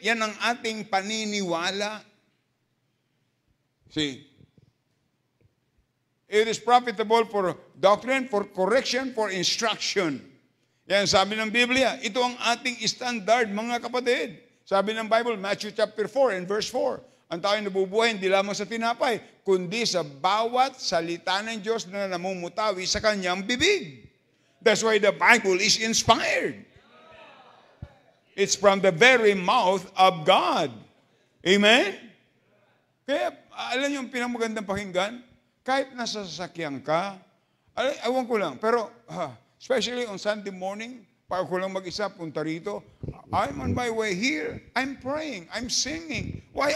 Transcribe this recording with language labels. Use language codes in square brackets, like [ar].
[tl] Yan ang ating paniniwala. [en] See? It is profitable for doctrine, for correction, for instruction. [tl] Yan sabi ng Biblia. Ito ang ating standard, mga kapatid. Sabi ng Bible, Matthew chapter 4 and verse 4. Ang tayo nabubuhay hindi lamang sa tinapay, kundi sa bawat salita ng Diyos na namumutawi sa kanyang bibig. [en] That's why the Bible is inspired. It's from the very mouth of God. [tl] Amen? Kaya, alam niyo yung pinamagandang pakinggan? Kahit nasa sasakyan ka, ewan ko lang, pero [en] especially on Sunday morning, [tl] pag ako lang mag-isa, punta rito, [en] I'm on my way here, I'm praying, I'm singing. Why?